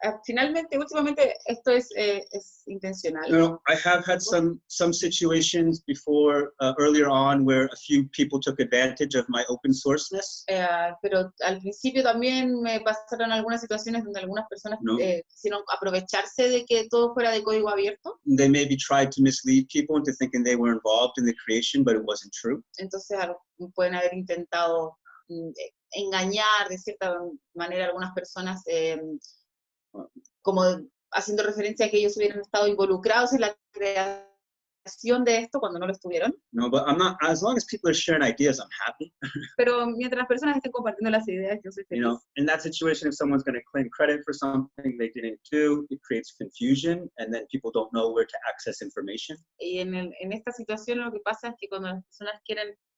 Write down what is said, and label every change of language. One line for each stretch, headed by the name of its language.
Spanish: Finalmente, últimamente, esto es intencional.
English: You know, I have had some situations before, earlier on, where a few people took advantage of my open sourceness.
Spanish: Pero al principio también me pasaron algunas situaciones donde algunas personas quisieron aprovecharse de que todo fuera de código abierto.
English: They maybe tried to mislead people into thinking they were involved in the creation, but it wasn't true.
Spanish: Entonces pueden haber intentado engañar de cierta manera a algunas personas, como haciendo referencia a que ellos hubieran estado involucrados en la creación de esto cuando no lo estuvieron.
English: No, but I'm not. As long as people are sharing ideas, I'm happy.
Spanish: Pero mientras las personas estén compartiendo las ideas, yo soy feliz.
English: You know, in that situation, if someone's going to claim credit for something they didn't do, it creates confusion, and then people don't know where to access information.
Spanish: Y en esta situación lo que pasa es que cuando las personas quieren